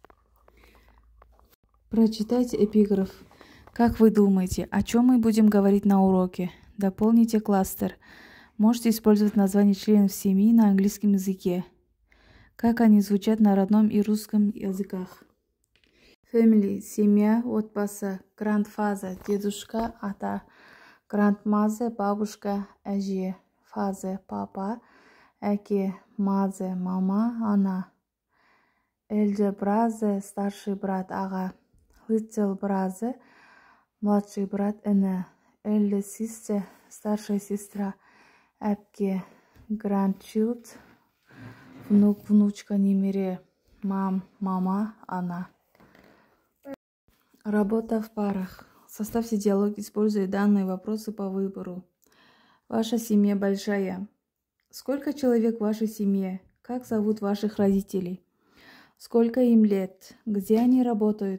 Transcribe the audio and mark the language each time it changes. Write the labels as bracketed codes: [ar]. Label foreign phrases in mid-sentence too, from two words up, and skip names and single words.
[ru] Прочитайте эпиграф. Как вы думаете, о чем мы будем говорить на уроке? Дополните кластер. Можете использовать названия членов семьи на английском языке. Как они звучат на родном и русском языках? Family – семья, отбасы, grandfather – дедушка, ата, grandmother – бабушка, әже, father – папа, әке, mother – мама, ана, [en] elder brother [ru] – старший брат, аға, [en] little brother – [ru] младший брат, іні, [en] elder sister [ru] – старшая сестра, әпке, grandchild – внук, внучка, немере, mom – мама, ана. Работа в парах. Составьте диалог, используя данные вопросы по выбору. Ваша семья большая. Сколько человек в вашей семье? Как зовут ваших родителей? Сколько им лет? Где они работают?